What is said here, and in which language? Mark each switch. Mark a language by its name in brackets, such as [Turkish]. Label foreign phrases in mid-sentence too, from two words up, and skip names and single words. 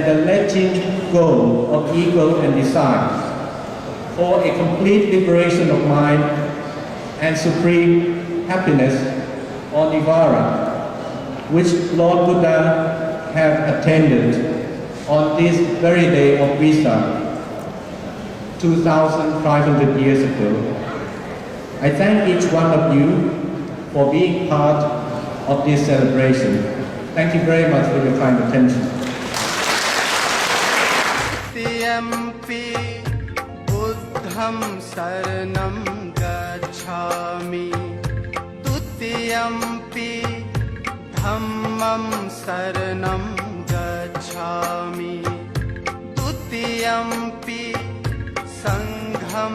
[English] the letting go of ego and desires, for a complete liberation of mind and supreme happiness or nirvana, which Lord Buddha have attended on this very day of Vesak, 2,500 years ago. I thank each one of you for being part of this celebration. Thank you very much for your kind attention. [Pali] Tiyampi Buddham Saranam Gacchami Tutiyampi Dhammam Saranam Gacchami Tutiyampi Sangham